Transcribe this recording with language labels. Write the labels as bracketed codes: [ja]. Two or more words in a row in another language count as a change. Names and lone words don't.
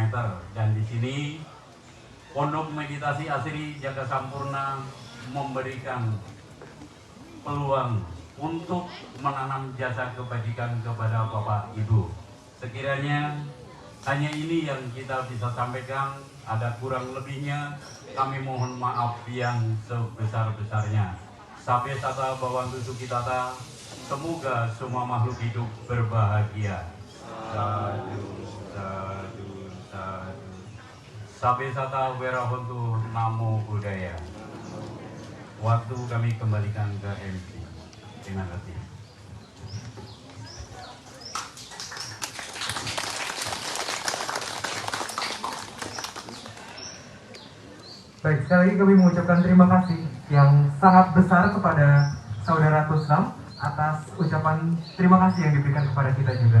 [id] Dan di sini Pondok Meditasi Asri Jaka Sampurna memberikan peluang untuk menanam jasa kebajikan kepada Bapak Ibu. Sekiranya hanya ini yang kita bisa sampaikan, ada kurang lebihnya kami mohon maaf yang sebesar-besarnya. [pi] Sabe sata bawantu sukitata, [id] semoga semua makhluk hidup berbahagia. [pi] Sadu, sadu, sadu. Sabe sata werahontu, namo buddhaya. [id] Waktu kami kembalikan ke MC. Terima kasih. Baik, sekali lagi kami mengucapkan terima kasih yang sangat besar kepada Saudara Kuslam atas ucapan terima kasih yang diberikan kepada kita juga.